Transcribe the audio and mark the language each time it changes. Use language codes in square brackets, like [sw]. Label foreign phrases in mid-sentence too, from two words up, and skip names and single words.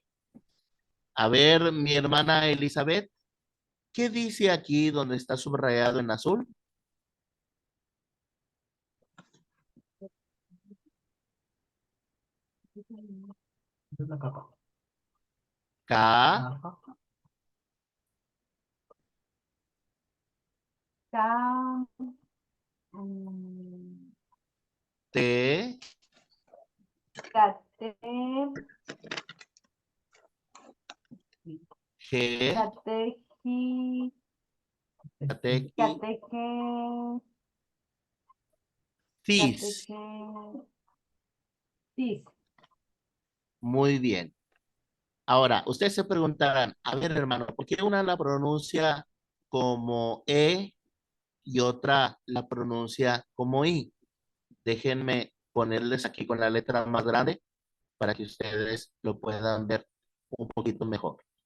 [es] A ver, mi hermana Elizabeth, ¿qué dice aquí donde está subrayado en azul? Es la capa. K, Ajá. Ca- mm, T, cate- G, catequi- catequis, cateque- tis. cateque- tis. Muy bien. Ahora, ustedes se preguntarán, a ver, hermano, ¿por qué una la pronuncia como E y otra la pronuncia como I? Déjenme ponerles aquí con la letra más grande para que ustedes lo puedan ver un poquito mejor.